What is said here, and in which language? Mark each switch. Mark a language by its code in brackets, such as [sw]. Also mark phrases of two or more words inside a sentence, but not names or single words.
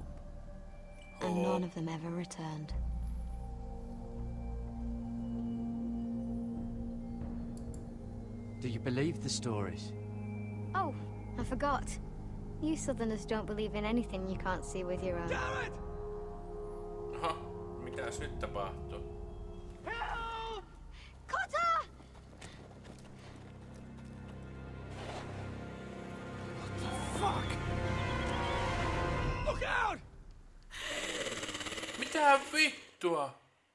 [en] And none of them ever returned. Do you believe the stories? Oh, I forgot. You Southerners don't believe in anything you can't see with your own. [fi] Aha, mitäs nyt tapahtuu? [en] Help! Cotter! Fuck! Look out! [fi] Mitä vittua?